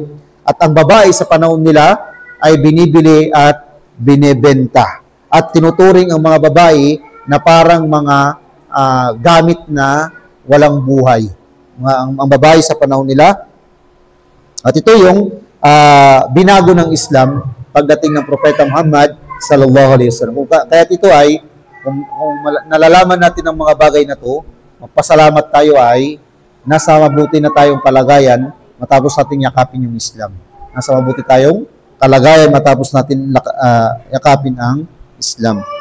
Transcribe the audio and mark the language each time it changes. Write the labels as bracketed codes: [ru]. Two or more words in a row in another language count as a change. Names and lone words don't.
[tl] At ang babae sa panahon nila ay binibili at binebenta. At tinuturing ang mga babae na parang mga gamit na walang buhay. Ang babae sa panahon nila. At ito yung binago ng Islam pagdating ng Propeta Muhammad [ar] صلى الله عليه وسلم. [tl] Kaya ito ay, kung nalalaman natin ang mga bagay na to, magpasalamat tayo ay nasa mabuti na tayong kalagayan matapos natin yakapin yung Islam. Nasa mabuti tayong kalagayan matapos natin yakapin ang Islam.